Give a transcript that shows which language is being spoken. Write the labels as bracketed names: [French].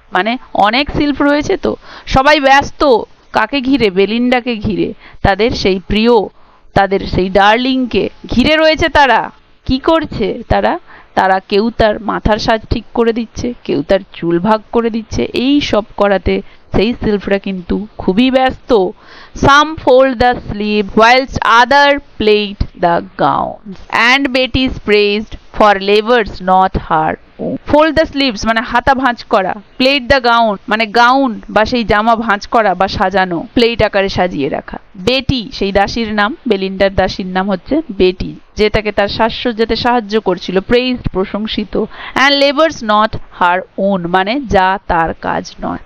[Bangla] মানে অনেক শিল্প রয়েছে, তো সবাই ব্যস্ত কাকে ঘিরে, বেলিন্ডাকে ঘিরে, তাদের সেই প্রিয়, তাদের সেই ডার্লিংকে ঘিরে রয়েছে। তারা কি করছে? তারা কেউ তার মাথার সাজ ঠিক করে দিচ্ছে, কেউ তার চুল ভাগ করে দিচ্ছে, এই সব করাতে সেই সিলভরা কিন্তু খুবই ব্যস্ত। [English] Some fold the sleeve whilst other plait the gowns, and Betty is praised for labors not her own. Fold the sleeves [Bangla] মানে হাতা ভাঁজ করা, [English] plait the gown [Bangla] মানে গাউন বা সেই জামা ভাঁজ করা বা সাজানো, প্লেট আকারে সাজিয়ে রাখা। বেটি সেই দাসীর নাম, বেলিন্ডার দাসীর নাম হচ্ছে বেটি, যে তাকে তার সাজসজ্জাতে সাহায্য করছিল, প্রেইজড প্রশংসিত, [English] and labours not her own [Bangla] মানে যা তার কাজ নয়।